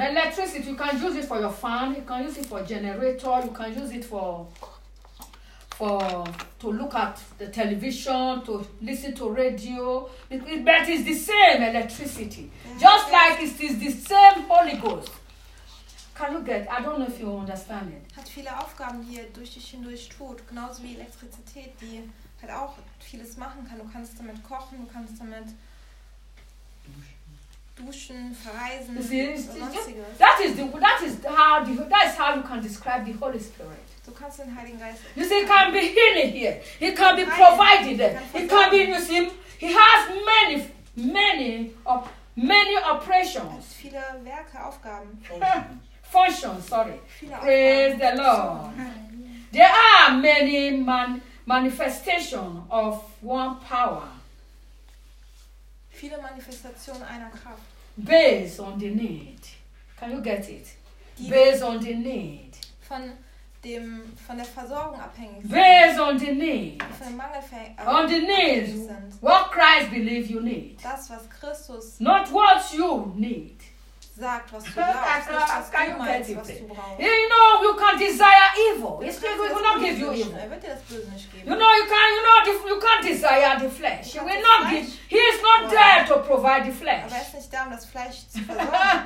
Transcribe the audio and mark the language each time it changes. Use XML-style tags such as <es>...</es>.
<en>Electricity, you can use it for your fan, you can use it for generator, you can use it for to look at the television, to listen to radio, but it's the same electricity. Just like it is the same Holy Ghost. Kalugat, I don't know if you understand it.</en> <de>Hat viele Aufgaben, die er durch dich hindurch tut, genauso wie Elektrizität, die halt auch vieles machen kann. Du kannst damit kochen, du kannst damit duschen, verreisen.</de> <en>That is how you can describe the Holy Spirit.</en> <de>Du kannst den Heiligen Geist.</de> <en>You see, he can be healing here. He can be provided. He can be, you see, he has many operations.</en> <de>Viele Werke, Aufgaben.</de> <en>Function, sorry. Praise the Lord. There are many manifestation of one power.</en> <de>Viele Manifestationen einer Kraft.</de> <en>Based on the need. Can you get it? Based on the need.</en> <de>Von der Versorgung abhängig.</de> <en>Based on the need.</en> <de>Von dem Mangel</de> <en>on the needs. What Christ believes you need.</en> <de>Das, was Christus.</de> <en>Not what you need.</en> <de>Sagt, was du glaubst, nicht, was du meinst, was du brauchst.</de> <en>You know, you can desire evil. It will not give you evil.</en> <de>Er wird dir das Böse nicht geben.</de> <en>You know, you can't desire the flesh. He will not give. He is not there to provide the flesh.</en> <de>Aber er ist nicht da, um das Fleisch zu versorgen.</de>